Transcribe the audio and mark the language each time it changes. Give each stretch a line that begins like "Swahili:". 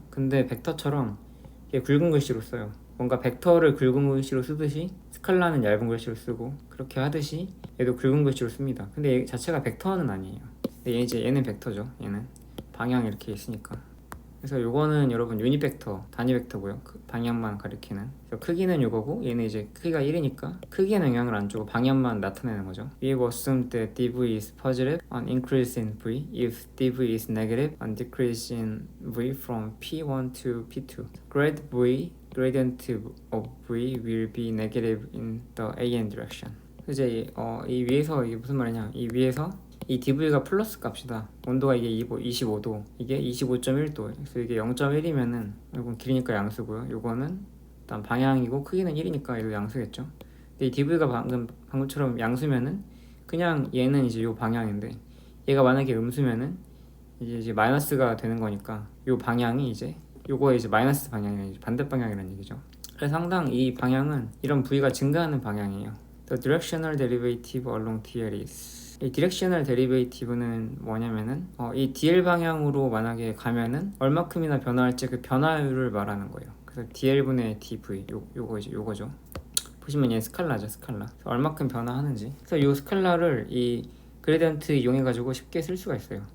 Korean: 근데 벡터처럼 이게 굵은 글씨로 써요. 뭔가 벡터를 굵은 글씨로 쓰듯이 스칼라는 얇은 글씨로 쓰고, 그렇게 하듯이 얘도 굵은 글씨로 씁니다. 근데 얘 자체가 벡터는 아니에요. 근데 얘는 벡터죠. 얘는 방향이 이렇게 있으니까. 그래서 요거는 여러분 유닛 벡터, 단위 벡터고요. 그 방향만 가리키는. 그래서 크기는 요거고, 얘는 이제 크기가 1이니까 크기에는 영향을 안 주고 방향만 나타내는 거죠.
English: We have assumed that dv is positive on increase in v if dv is negative on decrease in v from p1 to p2. Gradient of v will be negative in the an direction.
Korean: 이제 이 위에서 이게 무슨 말이냐? 이 위에서 이 dv가 플러스 값이다. 온도가 이게 25도, 이게 25.1도. 그래서 이게 0.1이면은 이건 길이니까 양수고요. 요거는 일단 방향이고 크기는 1이니까 이거 양수겠죠. 근데 이 dv가 방금처럼 양수면은 그냥 얘는 이제 요 방향인데, 얘가 만약에 음수면은 이제 마이너스가 되는 거니까 요 방향이 이제 요거의 이제 마이너스 방향이라는 얘기죠. 반대 방향이라는 얘기죠. 그래서 항상 이 방향은 이런 v가 증가하는 방향이에요.
English: The directional derivative along dl is.
Korean: 이 디렉셔널 데리베이티브는 뭐냐면은 이 dl 방향으로 만약에 가면은 얼마큼이나 변화할지 그 변화율을 말하는 거예요. 그래서 dl분의 dv 요거죠. 보시면 얘 스칼라죠, 스칼라. 얼마큼 변화하는지. 그래서 이 스칼라를 이 그레디언트 이용해 가지고 쉽게 쓸 수가 있어요.